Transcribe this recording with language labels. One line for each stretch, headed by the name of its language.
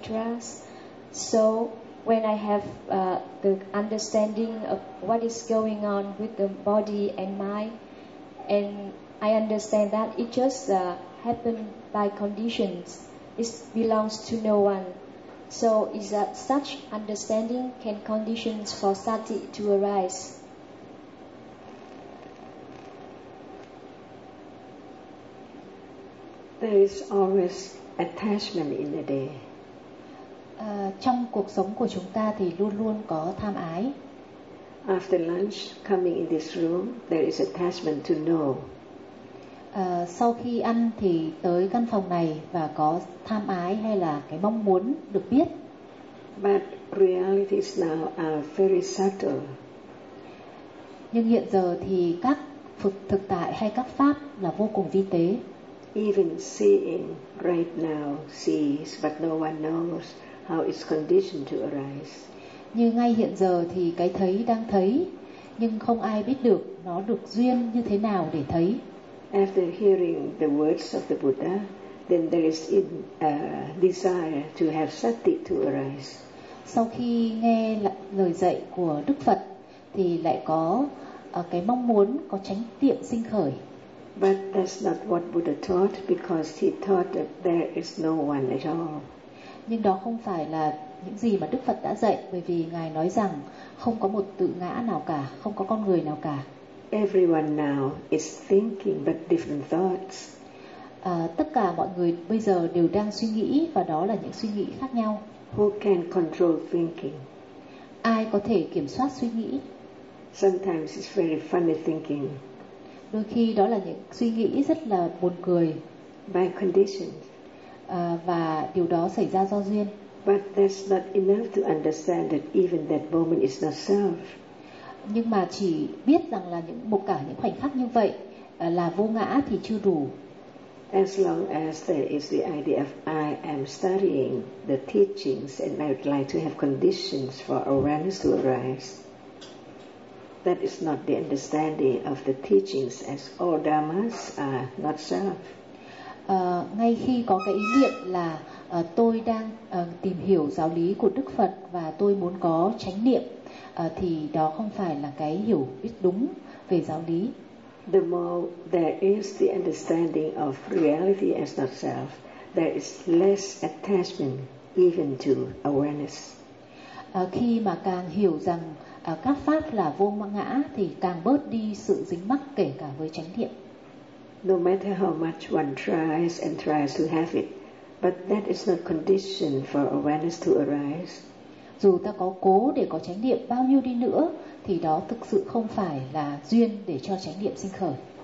English: So when I have the understanding of what is going on with the body and mind, and I understand that it just happened by conditions, it belongs to no one. So is that such understanding can conditions for sati to arise? There is always attachment in the day.
Vietnamese: Trong cuộc sống của chúng ta thì luôn luôn có tham ái.
English: After lunch, coming in this room, there is attachment to know.
Vietnamese: Sau khi ăn thì tới căn phòng này và có tham ái hay là cái mong muốn được biết.
English: But realities now are very subtle.
Vietnamese: Nhưng hiện giờ thì các thực tại hay các pháp là vô cùng vi tế.
English: Even seeing right now sees, but no one knows how it's conditioned to arise.
Vietnamese: Như ngay hiện giờ thì cái thấy đang thấy, nhưng không ai biết được nó được duyên như thế nào để thấy.
English: After hearing the words of the Buddha, then there is a desire to have sati to arise.
Vietnamese: Sau khi nghe lời dạy của Đức Phật, thì lại có cái mong muốn có chánh niệm sinh khởi.
English: But that's not what Buddha taught, because he taught that there is no one at all.
Vietnamese: Nhưng đó không phải là những gì mà Đức Phật đã dạy, bởi vì Ngài nói rằng không có một tự ngã nào cả, không có con người nào cả.
English: Everyone now is thinking but different thoughts.
Vietnamese: Tất cả mọi người bây giờ đều đang suy nghĩ, và đó là những suy nghĩ khác nhau.
English: Who can control thinking?
Vietnamese: Ai có thể kiểm soát suy nghĩ?
English: Sometimes it's very funny thinking.
Vietnamese: Đôi khi đó là những suy nghĩ rất là buồn cười.
English: By condition.
Vietnamese: Và điều đó xảy ra do duyên.
English: But that's not enough to understand that even that moment is not self.
Vietnamese: Nhưng mà chỉ biết rằng là những một cả những khoảnh khắc như vậy là vô ngã thì chưa đủ.
English: As long as there is the idea of I am studying the teachings and I would like to have conditions for awareness to arise, that is not the understanding of the teachings, as all dharmas are not self.
Vietnamese: Ngay khi có cái ý niệm là tôi đang tìm hiểu giáo lý của Đức Phật và tôi muốn có chánh niệm, thì đó không phải là cái hiểu biết đúng về giáo lý.
English: The more there is the understanding of reality as not self, there is less attachment even to awareness.
Vietnamese: Khi mà càng hiểu rằng các pháp là vô ngã thì càng bớt đi sự dính mắc kể cả với chánh niệm.
English: No matter how much one tries and tries to have it, but that is not condition for awareness to arise.
Vietnamese: Dù ta có cố để có chánh niệm bao nhiêu đi nữa thì đó thực sự không phải là duyên để cho chánh niệm sinh khởi.